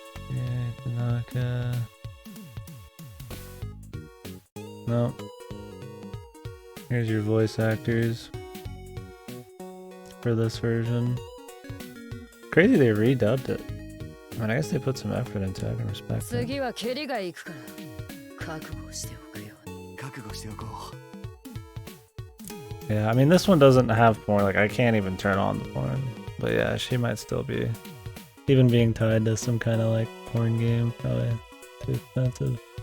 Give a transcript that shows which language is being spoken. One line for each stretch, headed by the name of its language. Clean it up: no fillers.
English: Yeah, Tanaka. No. Here's your voice actors for this version. crazy they redubbed it. I mean, I guess they put some effort into it. I can respect it.
Japanese: 次は蹴りが行くから覚悟しておくように。覚悟しておこう。
English: Yeah, I mean, this one doesn't have porn. Like, I can't even turn on the porn. But yeah, she might still be. Even being tied to some kind of like porn game, probably too expensive.